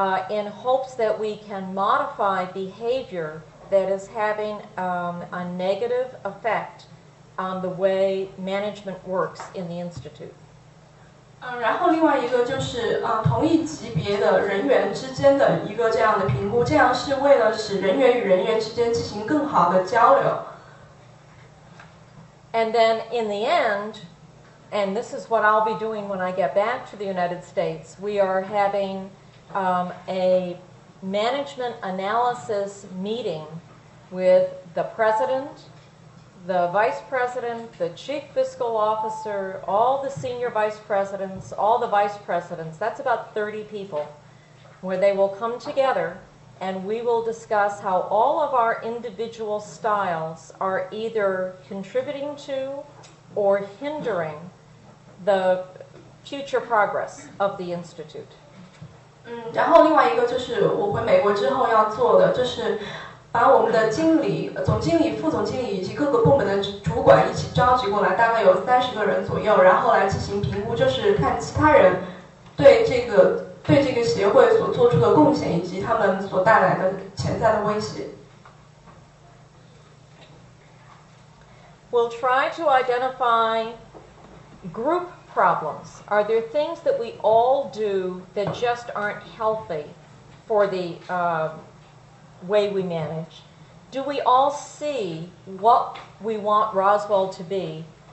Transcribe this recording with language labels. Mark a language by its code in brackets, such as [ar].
[en] in hopes that we can modify behavior that is having a negative effect on the way management works in the institute. [zh] 然后另外一个就是同一级别的人员之间的一个这样的评估，这样是为了使人员与人员之间进行更好的交流。 [en] And then in the end, and this is what I'll be doing when I get back to the United States, we are having a management analysis meeting with the president, the vice president, the chief fiscal officer, all the senior vice presidents, all the vice presidents. That's about 30 people, where they will come together and we will discuss how all of our individual styles are either contributing to or hindering the future progress of the Institute. [zh] 然后另外一个就是我回美国之后要做的，就是把我们的经理、总经理、副总经理以及各个部门的主管一起召集过来，大概有30个人左右，然后来进行评估，就是看其他人对这个协会所做出的贡献以及他们所带来的潜在的威胁。 [en] We'll try to identify group problems. Are there things that we all do that just aren't healthy for the way we manage? Do we all see what we want Roswell to be?